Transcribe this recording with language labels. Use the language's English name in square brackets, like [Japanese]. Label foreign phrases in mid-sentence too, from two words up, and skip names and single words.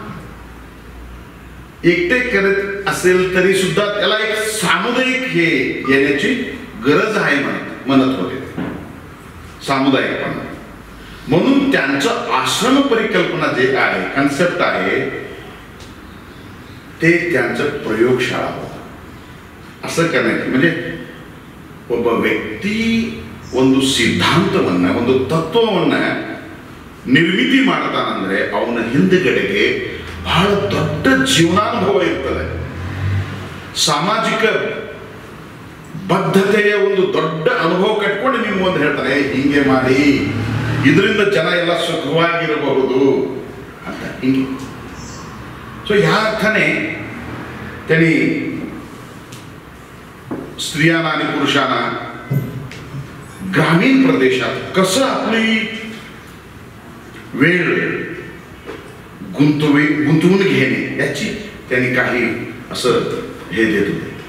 [Marathi] एकटे करत असेल तरी सुद्धा त्याला एक सामुदायिक हे येण्याची गरज आहे म्हणत होते. सामुदायिकपणा म्हणून त्यांचं आश्रम परिकल्पना जे आहे, कन्सेप्ट आहे, ते त्यांचं प्रयोगशाळा होता. असं करण्याची म्हणजे [Kannada] ಒಬ್ಬ ವ್ಯಕ್ತಿ ಒಂದು ಸಿದ್ಧಾಂತವನ್ನ, ಒಂದು ತತ್ವವನ್ನ ನಿರ್ಮಿತಿ ಮಾಡ್ತಾನಂದ್ರೆ ಅವನ ಹಿಂದುಗಡೆಗೆ ಬಹಳ ದೊಡ್ಡ ಜೀವನಾನುಭವ ಇರ್ತದೆ. ಸಾಮಾಜಿಕ ಬದ್ಧತೆಯ ಒಂದು ದೊಡ್ಡ ಅನುಭವ ಕಟ್ಕೊಂಡು ನಿಮ್ಗೆ ಒಂದು ಹೇಳ್ತಾನೆ, ಹಿಂಗೆ ಮಾಡಿ ಇದರಿಂದ ಜನ ಎಲ್ಲ ಸುಖವಾಗಿರಬಹುದು ಅಂತ. [Marathi] ಹಿಂಗೆ सो ह्या अर्थाने त्यांनी स्त्रियांना आणि पुरुषांना ग्रामीण प्रदेशात कसं आपली वेळ गुंतवून घेणे याची त्यांनी काही असं हे देत होते.